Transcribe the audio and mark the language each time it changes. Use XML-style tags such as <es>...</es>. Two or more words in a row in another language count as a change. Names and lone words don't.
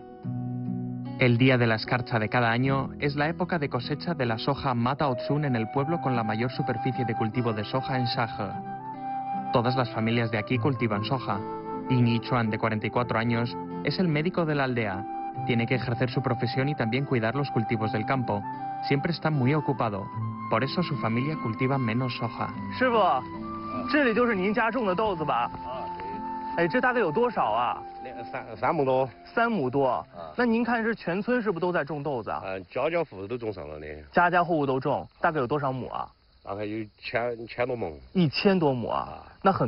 <es>El día de la escarcha de cada año es la época de cosecha de la soja Mata Otsun en el pueblo con la mayor superficie de cultivo de soja en Shahe. Todas las familias de aquí cultivan soja. Ying Yichuan, de 44 años, es el médico de la aldea. Tiene que ejercer su profesión y también cuidar los cultivos del campo. Siempre está muy ocupado. Por eso su familia cultiva menos soja.</es> <zh>师傅，这里就是您家种的豆子吧？哎，这大概有多少啊？3亩多。 3亩多。那您看是全村是不是都在种豆子啊？家家户户都种上了的。家家户户都种，大概有多少亩啊？大概有千多亩。</zh>